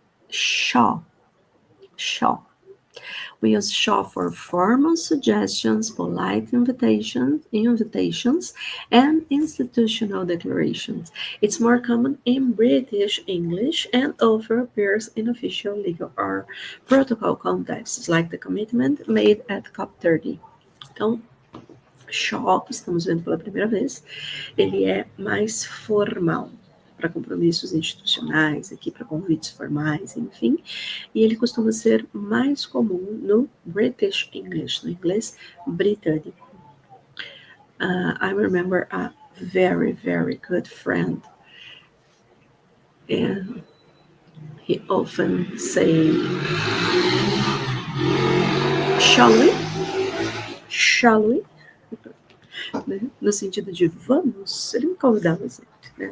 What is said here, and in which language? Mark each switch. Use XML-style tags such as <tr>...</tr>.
<en>Shall. Shall. We use shall for formal suggestions, polite invitations, and institutional declarations. It's more common in British English and often appears in official legal or protocol contexts, like the commitment made at COP30.</en> <pt>Então, shall, estamos vendo pela primeira vez, ele é mais formal para compromissos institucionais, aqui para convites formais, enfim, e ele costuma ser mais comum no British English, no inglês britânico.</pt> <en>I remember a very, very good friend, and he often say, shall we? Shall we? Né?</en> <pt>No sentido de vamos, ele me convidava sempre, né?</pt>